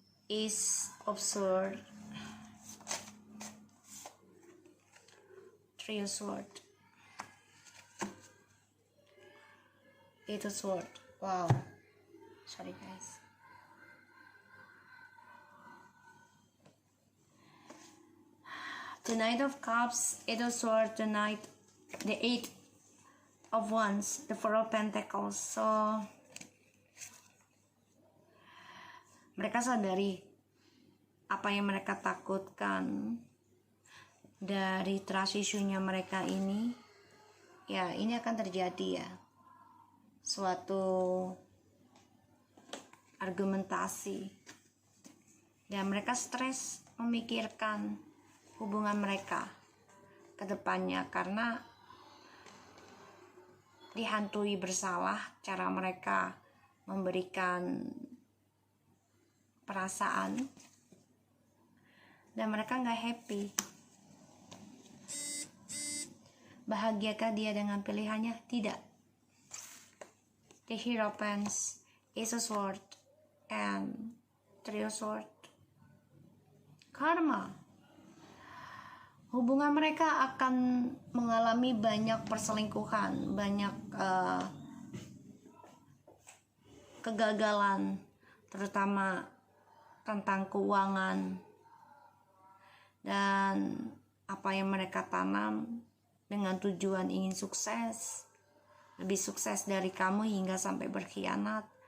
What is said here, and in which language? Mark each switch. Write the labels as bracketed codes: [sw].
[en] Ace of Swords, Three of Swords, Eight of Swords. Wow, sorry guys. The Knight of Cups, Eight of Swords, the Eight of Wands, the Four of Pentacles. [id] So mereka sadari apa yang mereka takutkan dari trust issue-nya mereka ini. Ya, ini akan terjadi ya. Suatu argumentasi. Dan mereka stres memikirkan hubungan mereka ke depannya karena dihantui bersalah cara mereka memberikan perasaan, dan mereka nggak happy. Bahagiakah dia dengan pilihannya? Tidak. [en] The Hierophants, Ace of Swords, and Three of Swords. Karma. [id] hubungan mereka akan mengalami banyak perselingkuhan, banyak kegagalan, terutama tentang keuangan dan apa yang mereka tanam dengan tujuan ingin sukses, lebih sukses dari kamu hingga sampai berkhianat.